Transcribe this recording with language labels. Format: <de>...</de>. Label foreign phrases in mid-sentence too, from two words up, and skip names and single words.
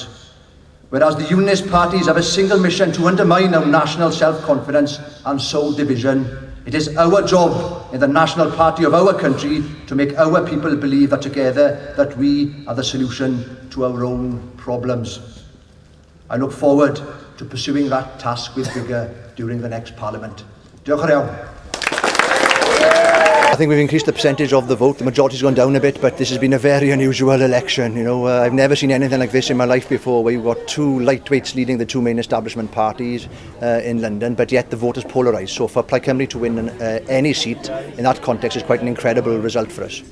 <en>Whereas the Unionist parties have a single mission to undermine our national self-confidence and sow division, it is our job in the national party of our country to make our people believe that together that we are the solution to our own problems. I look forward to pursuing that task with vigour during the next Parliament.</en> <cy>Diolch yn fawr.</cy> <en>I think we've increased the percentage of the vote. The majority's gone down a bit, but this has been a very unusual election. You know, I've never seen anything like this in my life before, where you've got two lightweights leading the two main establishment parties in London, but yet the vote is polarised. So for Plaid Cymru to win any seat in that context is quite an incredible result for us.</en>